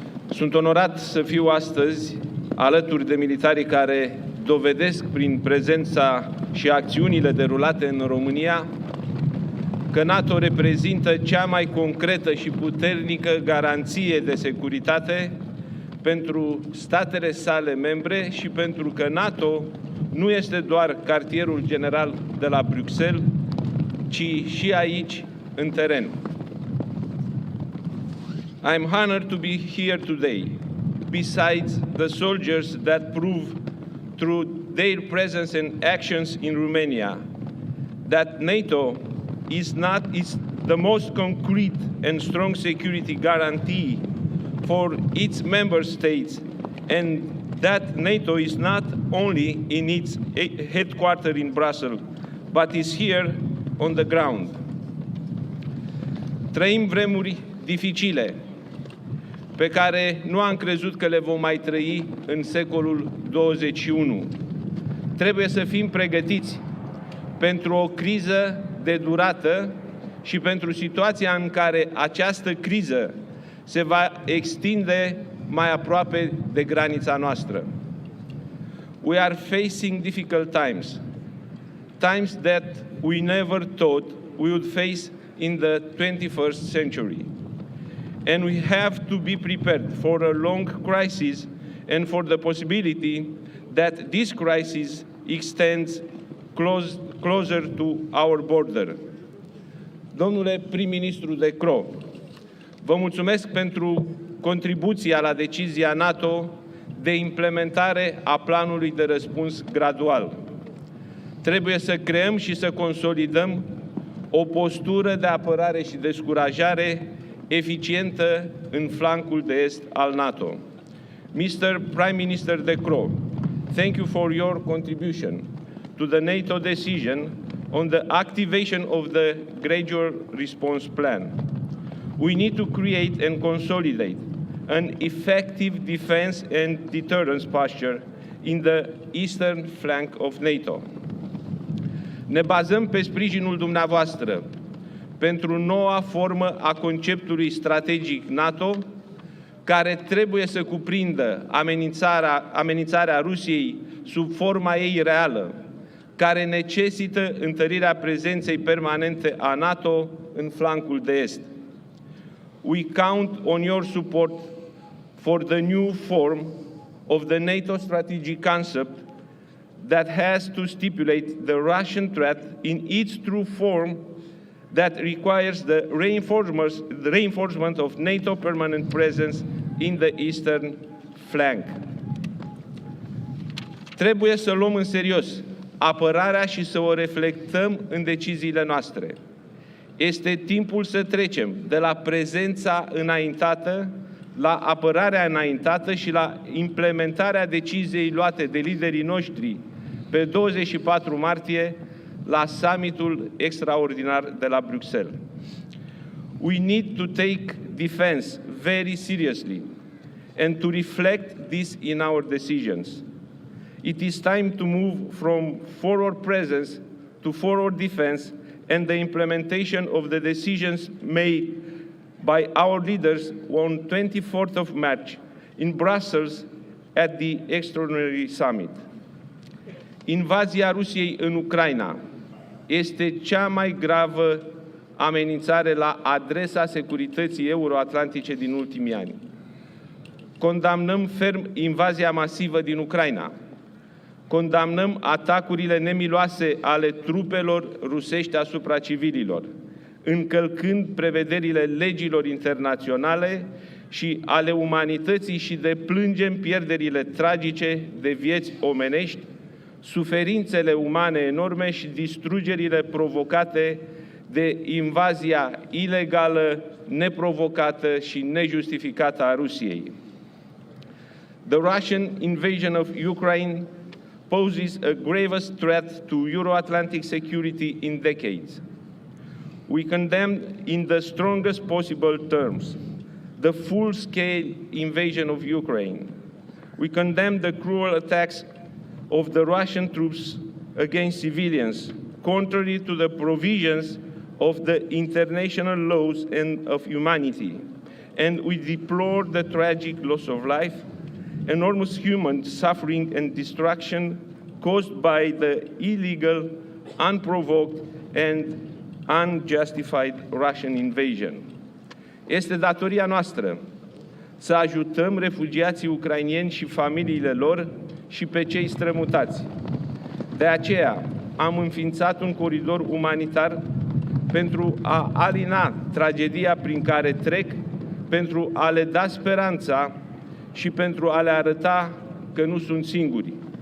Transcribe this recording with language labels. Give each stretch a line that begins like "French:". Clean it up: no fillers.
Romanian: Sunt onorat să fiu astăzi alături de militarii care dovedesc prin prezența și acțiunile derulate în România că NATO reprezintă cea mai concretă și puternică garanție de securitate pentru statele sale membre și pentru că NATO nu este doar cartierul general de la Bruxelles, ci și aici, în teren.
English: I'm honored to be here today, besides the soldiers that prove through their presence and actions in Romania that NATO is the most concrete and strong security guarantee for its member states, and that NATO is not only in its headquarters in Brussels, but is here on the ground.
Romanian: Trăim vremuri dificile, pe care nu am crezut că le vom mai trăi în secolul 21. Trebuie să fim pregătiți pentru o criză de durată și pentru situația în care această criză se va extinde mai aproape de granița noastră.
English: We are facing difficult times, times that we never thought we would face in the 21st century. And we have to be prepared for a long crisis and for the possibility that this crisis extends closer to our border.
Romanian: Domnule prim-ministru De Croo, vă mulțumesc pentru contribuția la decizia NATO de implementare a planului de răspuns gradual. Trebuie să creăm și să consolidăm o postură de apărare și descurajare eficientă în flancul de est al NATO.
English: Mr. Prime Minister De Croo, thank you for your contribution to the NATO decision on the activation of the gradual response plan. We need to create and consolidate an effective defense and deterrence posture in the eastern flank of NATO.
Romanian: Ne bazăm pe sprijinul dumneavoastră pentru noua formă a conceptului strategic NATO, care trebuie să cuprindă amenințarea Rusiei sub forma ei reală, care necesită întărirea prezenței permanente a NATO în flancul de est.
English: We count on your support for the new form of the NATO strategic concept that has to stipulate the Russian threat in its true form that requires the reinforcement of NATO permanent presence in the eastern flank.
Romanian: Trebuie să luăm în serios apărarea și să o reflectăm în deciziile noastre. Este timpul să trecem de la prezența înaintată la apărarea înaintată și la implementarea deciziei luate de liderii noștri pe 24 martie la summitul extraordinar de la Bruxelles.
English: We need to take defense very seriously and to reflect this in our decisions. It is time to move from forward presence to forward defense and the implementation of the decisions made by our leaders on 24th of March in Brussels at the Extraordinary Summit.
Romanian: Invazia Rusiei în Ucraina este cea mai gravă amenințare la adresa securității euroatlantice din ultimii ani. Condamnăm ferm invazia masivă din Ucraina. Condamnăm atacurile nemiloase ale trupelor rusești asupra civililor, încălcând prevederile legilor internaționale și ale umanității și deplângem pierderile tragice de vieți omenești, suferințele umane enorme și distrugerile provocate de invazia ilegală, neprovocată și nejustificată a Rusiei.
English: The Russian invasion of Ukraine poses a gravest threat to Euro-Atlantic security in decades. We condemn in the strongest possible terms the full-scale invasion of Ukraine. We condemn the cruel attacks of the Russian troops against civilians, contrary to the provisions of the international laws and of humanity. And we deplore the tragic loss of life, enormous human suffering and destruction caused by the illegal, unprovoked and unjustified Russian invasion.
Romanian: Este datoria noastră să ajutăm refugiații ucraineni și familiile lor și pe cei strămutați. De aceea am înființat un coridor umanitar pentru a alina tragedia prin care trec, pentru a le da speranța și pentru a le arăta că nu sunt singuri.